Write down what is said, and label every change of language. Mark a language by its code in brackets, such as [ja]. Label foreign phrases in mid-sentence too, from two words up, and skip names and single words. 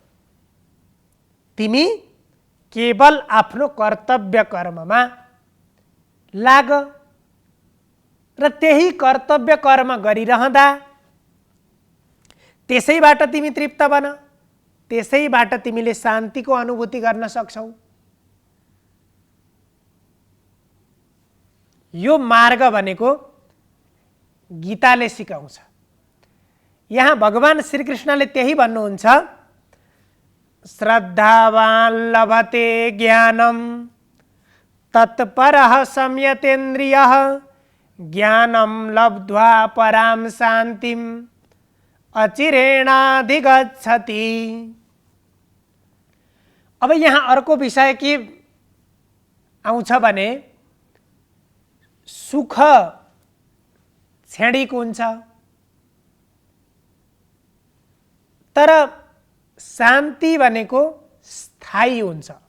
[ne] तिमी केवल आफ्नो कर्तव्य कर्ममा लाग र त्यही कर्तव्य कर्म गरिरहँदा त्यसैबाट तिमी तृप्त बन, त्यसैबाट तिमीले शान्तिको अनुभूति गर्न सक्छौ। यो मार्ग भनेको गीताले सिकाउँछ। यहाँ भगवान श्रीकृष्णले त्यही भन्नुहुन्छ, [sa] श्रद्धावान लभते ज्ञानम तत्परः संयतेन्द्रियः ज्ञानम लब्ध्वा पराम शान्तिम अचिरेणाधिगच्छति। [ne] अब यहाँ अर्को विषय के आउँछ भने सुख क्षणिक हुन्छ, तर शान्ति भनेको स्थायी हुन्छ।